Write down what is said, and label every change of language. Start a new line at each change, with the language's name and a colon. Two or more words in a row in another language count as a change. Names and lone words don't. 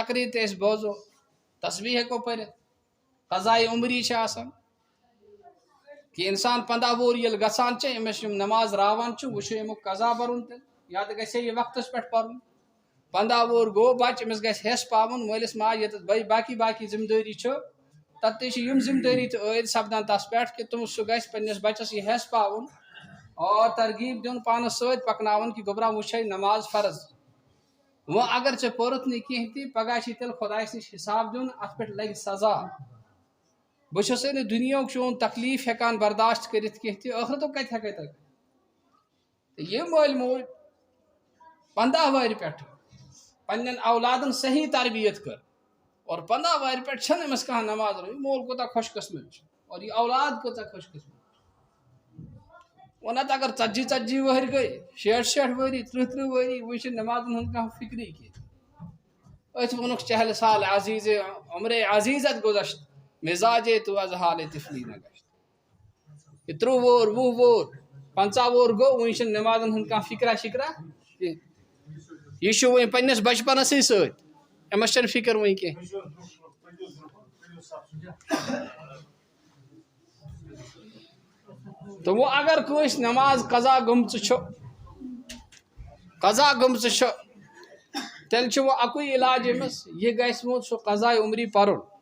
Kashmiri: تقریٖر تہِ أسۍ بوزو تسبیٖح ہٮ۪کو پٔرِتھ قضایہِ عمری چھِ آسان کہ انسان 15 وُہُر ییٚلہِ گژھان چھِ أمِس یِم نماز راوان چھُ وۄنۍ چھُ امیُک قضا برُن تیٚلہِ یا تہِ گژھِ ہے یہِ وقتس پٮ۪ٹھ پرُن 15 وُہُر گوٚو بچہِ أمِس گژھِ حِصہٕ پاوُن مٲلِس ماجہِ ییٚتٮ۪تھ باقی ذمہٕ دٲری چھُ تتہِ تہِ چھِ یِم ذمہٕ دٲری تہِ عٲید سپدان تس پٮ۪ٹھ کہ سُہ گژھِ پننس بچس یہِ حِصہٕ پاوُن اور ترغیٖب دیُن پانس سۭتۍ پکناوُن کہ گوٚبرا وٕچھے نماز فرض وہ اگر ژے پورت نہٕ کینٛہہ تہِ پگاہ چھی تیٚلہِ خۄدایَس نِش حساب دیُن اَتھ پٮ۪ٹھ لگہِ سزا بہٕ چھُسے نہٕ دُنیاہُک چون تکلیٖف ہٮ۪کان برداشت کٔرِتھ کینٛہہ تہِ ٲخرتُک کتہِ ہٮ۪کَے تہٕ یہِ مٲلۍ موج 15 وہرِ پٮ۪ٹھٕ پنٛنٮ۪ن اولادن صحیح تربیت کٔر اور 15 وہرِ پٮ۪ٹھ چھنہٕ أمِس کانٛہہ نماز روزان یہِ مول کوٗتاہ خۄش قٕسمت چھُ اور یہِ اولاد کۭژاہ خۄش قٕسمت وۄنۍ نتہٕ اگر 40 وہرِ گٔے 60 ؤری 30 ؤری وۄنۍ چھِ نمازن ہُنٛد کانٛہہ فِکری کینٛہہ أتھۍ ووٚنُکھ
Persian: چہل سال عزیٖز عمرِ عزیٖزت گُزشت مزاجے تو از حال طفلی نہ گشت
Kashmiri: یہ 30 وُہُر 20 وُہُر 50 وُہُر گوٚو وۄنۍ چھِنہٕ نمازن ہُنٛد کانٛہہ فِکرا شِکرا کینٛہہ یہ چھُ وۄنۍ پننِس بچپنسٕے سۭتۍ أمِس چھنہٕ فِکر وۄنۍ کینٛہہ تہٕ وۄنۍ اگر کٲنٛسہِ نماز قضا گٔمژٕ چھُ تیٚلہِ چھُ وۄنۍ اَکُے علاج أمِس یہِ گژھِ وۄنۍ سُہ قضاء عمری پرُن